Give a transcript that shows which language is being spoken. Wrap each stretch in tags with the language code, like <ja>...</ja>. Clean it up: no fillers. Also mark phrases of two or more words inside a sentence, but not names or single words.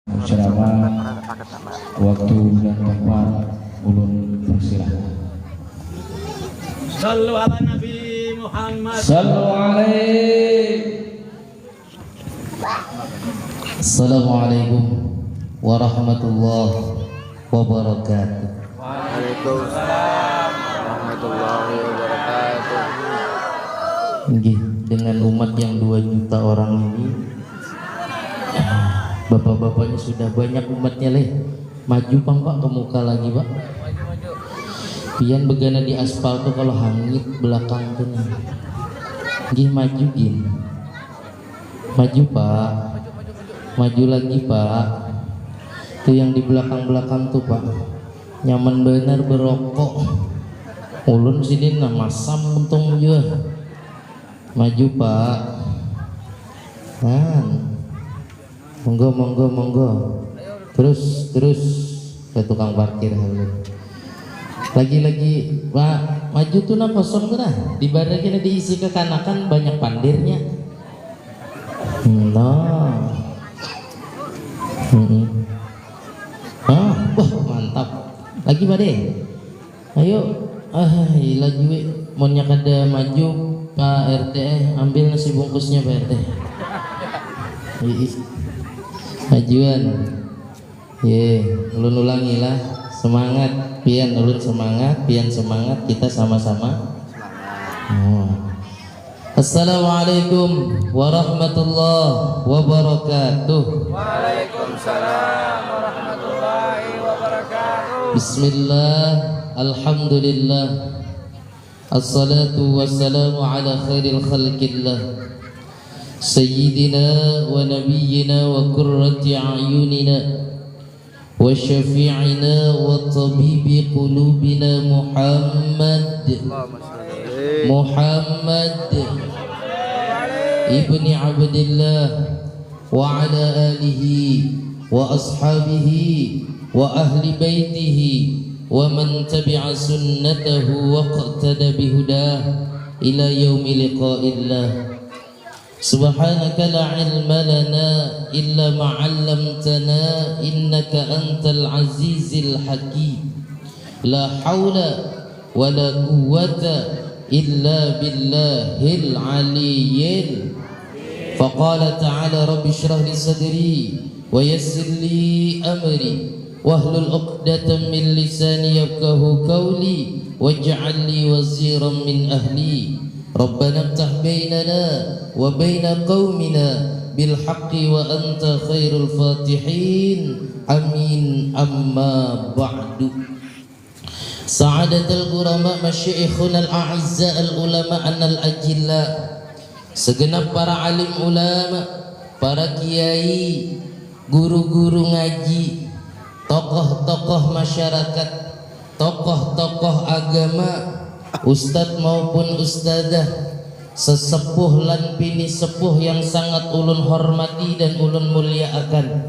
<bjn>ceramah waktu dan tempat ulun persilahkan.</bjn> <ar>صلوا على النبي محمد. صلوا عليه. السلام عليكم ورحمة الله وبركاته. وعليكم السلام ورحمة الله وبركاته.</ar> <bjn>Nggih, dengan umat yang 2 juta orang ini, bapak-bapaknya sudah banyak umatnya leh. Maju pang pak ke muka lagi pak. Pian begana di aspal tuh kalau hangit belakang tuh nih. Nggih maju gin. Maju pak. Maju lagi pak. Tuh yang di belakang-belakang tuh pak. Nyaman bener berokok. Ulun sini nama masam untung juga. Maju pak.</bjn> <jv>Monggo monggo monggo.</jv> <bjn>Terus ke tukang parkir lagi pak. Maju tuh nah kosong tuh nah. Di badan kita diisi kekanakan banyak pandirnya. Wah mantap. Lagi pak deh. Ayo. Lagi mau nyakada maju Pak RT, ambil nasi bungkusnya Pak RT. Majuan. Ulun ulangi lah. Semangat, pian ulun semangat, pian semangat, kita sama-sama.</bjn> <ar>السلام عليكم ورحمة الله وبركاته. وعليكم السلام ورحمة الله وبركاته. بسم الله، الحمد لله، الصلاة والسلام على خير خلق الله، سيدنا ونبينا وقرة أعيننا وشفيعنا وطبيب قلوبنا محمد ابن عبد الله وعلى آله وأصحابه وأهل بيته ومن تبع سنته واقتدى بهداه إلى يوم لقاء الله. سبحانك لا علم لنا إلا ما علمتنا إنك أنت العزيز الحكيم. لا حول ولا قوة إلا بالله العلي. فقال تعالى رب اشرح لي صدري ويسر لي أمري واحلل عقدة من لساني يفقهوا قولي واجعل لي وزيرا من أهلي. ربنا افتح بيننا وبين قومنا بالحق وأنت خير الفاتحين. آمين. أما بعد. سعادة الكرماء مشايخنا الأعزاء العلماء الأجلاء,</ar> <bjn>segenap para alim ulama, para kiai, guru-guru ngaji, tokoh-tokoh masyarakat, tokoh-tokoh agama, ustadz maupun ustadzah,</bjn> <jv>sesepuh lan pini sepuh</jv> <bjn>yang sangat ulun hormati dan ulun muliakan.</bjn>